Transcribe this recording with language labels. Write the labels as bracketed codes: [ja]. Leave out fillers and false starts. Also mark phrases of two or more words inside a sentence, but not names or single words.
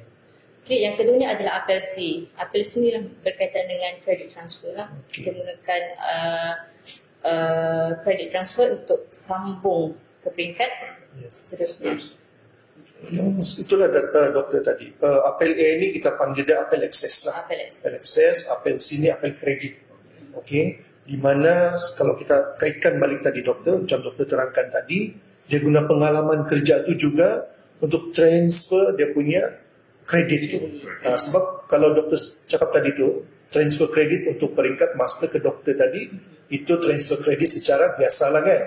[ms] Okay, yang keduanya adalah APLC. APLC ni lah berkaitan dengan [en] credit transfer [ms] lah. Kita menggunakan [en] credit transfer [ms] untuk sambung ke peringkat seterusnya. Itulah data doktor tadi. Apel A ni kita panggil dia apel access lah. Apel access, apel C ni apel kredit. Okey, di mana kalau kita kaitkan balik tadi doktor, macam doktor terangkan tadi, dia guna pengalaman kerja tu juga untuk transfer dia punya kredit tu. Sebab kalau doktor cakap tadi tu, transfer kredit untuk peringkat master ke doktor tadi, itu transfer kredit secara biasa lah kan.